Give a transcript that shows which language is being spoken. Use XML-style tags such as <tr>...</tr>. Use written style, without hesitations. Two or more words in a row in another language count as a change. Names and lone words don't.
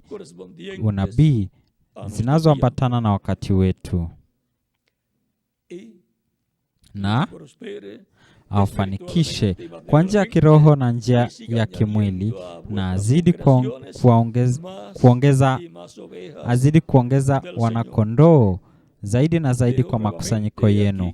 <es>correspondientes</es> <sw>unabii</sw> <es>a nuestro</es> <sw>zinazoambatana na wakati wetu,</sw> <es>tiempo. Y</es> <sw>na</sw> <es>prospere</es> <sw>awafanikishe kwa njia ya kiroho na njia ya kimwili, na azidi kuongeza azidi kuongeza wanakondoo zaidi na zaidi kwa makusanyiko yenu.</sw>